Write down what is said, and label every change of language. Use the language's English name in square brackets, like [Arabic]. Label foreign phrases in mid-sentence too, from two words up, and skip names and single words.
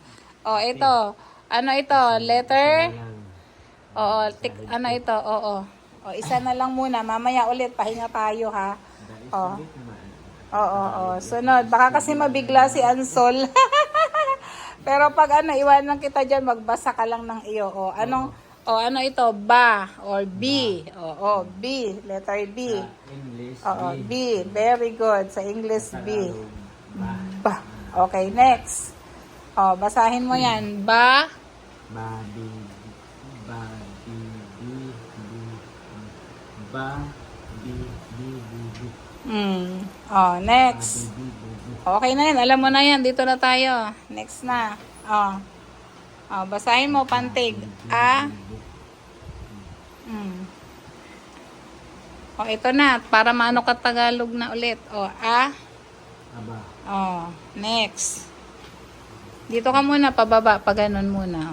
[Filipino] Ito. Ano ito? Letter? Ano ito? Isa na lang muna. Mamaya ulit. Pahinga tayo, ha? Sunod. Baka kasi mabigla si Ansol. Pero pag iwanan kita dyan, magbasa ka lang ng iyo. Ano ito? Ba or B. B. Letter B. English. [English] B. Very good. [Filipino] Sa English, B. Tagalog, Ba. Okay, next. Basahin mo yan. Ba. Ba, bi, ba, bi, bi, bi, ba, bi, bi, bi, bi. Next. Bi, bi, bi, bi. Okay na yan. Alam mo na yan. Dito na tayo. Next na. Basahin mo, pantig. A. Ito na. Para maano ka Tagalog na ulit. A. Aba. Next. Dito ka muna, pababa. Pa ganun muna.